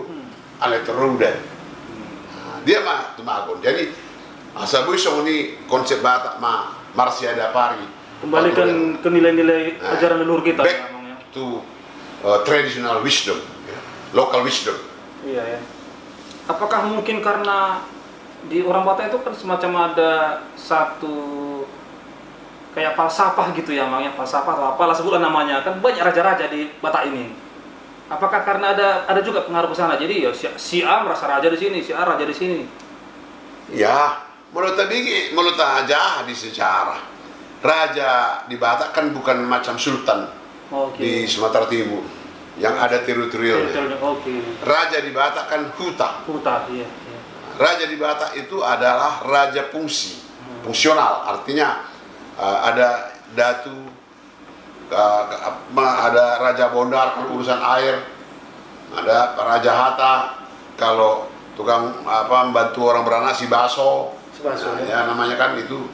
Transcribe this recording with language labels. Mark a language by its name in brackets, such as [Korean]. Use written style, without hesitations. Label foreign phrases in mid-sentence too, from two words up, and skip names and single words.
[Batak Toba] Ale terudan. Dia mah tumagon. [Indonesian] Jadi asabu ini konsep Batak mah marsiada pari. Kembalikan ke nilai-nilai ajaran leluhur kita. [English] Back to traditional wisdom, local wisdom. [Indonesian] Iya ya. Apakah mungkin karena di orang Batak itu kan semacam ada satu kayak falsafah gitu ya, Mang, ya, falsafah atau apalah sebutlah namanya, kan banyak raja-raja di Batak ini. Apakah karena ada juga pengaruh ke sana? Jadi ya si A merasa raja di sini, si A raja di sini. Ya, menurut aja di sejarah. Raja di Batak kan bukan macam sultan di Sumatera Timur yang ada teritorialnya. Raja di Batak kan huta. Huta, iya. Raja di Batak itu adalah raja fungsi, fungsional. Artinya ada datu, ada Raja Bondar kalau urusan air, ada Raja Hatta kalau tukang membantu orang beranak si baso, ya namanya kan itu.